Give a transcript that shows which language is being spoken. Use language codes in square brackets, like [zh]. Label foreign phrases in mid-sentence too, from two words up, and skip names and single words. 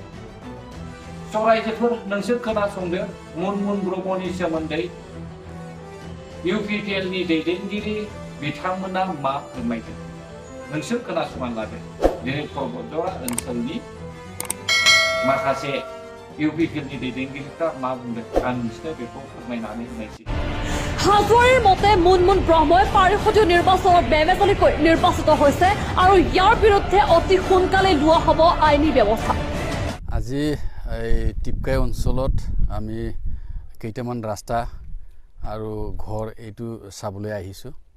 [brx] रायजोफोर नोंसोर खोनासंदो मन मुन ब्रह्मनि सोमोन्दै UPPL नि दैदेनगिरि बिथांमोना मा फोरमायदों नोंसोर खोनासंना लादो। दिनै परबतजरा ओनसोलनि माखासे UPPL नि दैदेनगिरिफ्रा मा बुंदों आं नोंसोरनो बेखौ फोरमायनानै होनायसै। [as] হাজোৱাৰীৰ মতে মুন মুন ব্ৰহ্মই পাৰিষদীয় নিৰ্বাচনত বেমেজালিকৈ নিৰ্বাচিত হৈছে আৰু ইয়াৰ বিৰুদ্ধে অতি সোনকালে লোৱা হ'ব আইনী ব্যৱস্থা। আজি এই টিপকাই অঞ্চলত আমি কেইটামান ৰাস্তা আৰু ঘৰ এইটো চাবলৈ আহিছোঁ।